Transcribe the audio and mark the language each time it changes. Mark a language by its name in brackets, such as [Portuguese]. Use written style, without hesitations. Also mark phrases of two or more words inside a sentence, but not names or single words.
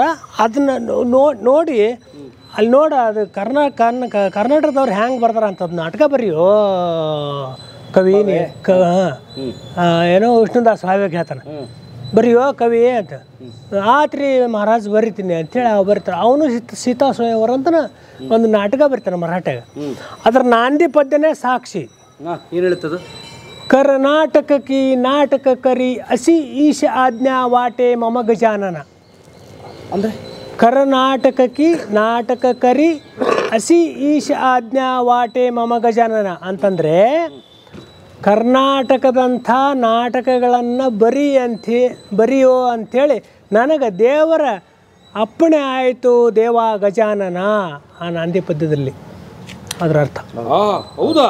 [Kannada] ಅದನ್ನ ನೋಡಿ ಅಲ್ಲಿ ಅದು ಕರ್ನಾಟಕದವ್ರು ಹೆಂಗೆ ಬರ್ತಾರ ಅಂತ ನಾಟಕ ಬರೆಯೋ ಕವಿನಿ ಏನೋ ವಿಷ್ಣುದಾಸ್ ಭಾವೆ ಹೇಳ್ತಾನೆ. ಬರೆಯೋ ಕವಿ ಅಂತ. ಆತ್ರಿ ಮಹಾರಾಜ್ ಬರಿತೀನಿ ಅಂಥೇಳಿ ಅವು ಬರೀತಾರೆ. ಅವನು ಸೀತಾ ಸ್ವಯಂವರ ಅಂತ ಒಂದು ನಾಟಕ ಬರೀತಾನೆ ಮರಾಠಿಯಾಗ. ಅದ್ರ ನಾಂದಿ ಪದ್ಯನೇ ಸಾಕ್ಷಿ. ಏನು ಹೇಳ್ತದ? [Marathi] कर्नाटक की नाटक करी असी ईश आज्ञा वाटे मम गजानन. [Kannada] ಅಂದರೆ [Marathi] कर्नाटक की नाटक करी असी ईश आज्ञा वाटे मम गजानನ [Kannada] ಅಂತಂದರೆ ಕರ್ನಾಟಕದಂಥ ನಾಟಕಗಳನ್ನು ಬರೆಯೋ ಅಂಥೇಳಿ ನನಗೆ ದೇವರ ಅಪ್ಪಣೆ ಆಯಿತು ದೇವ ಗಜಾನನ ಆ ನಾಂದಿ ಪದ್ಯದಲ್ಲಿ. ಅದರ ಅರ್ಥ. ಹೌದಾ?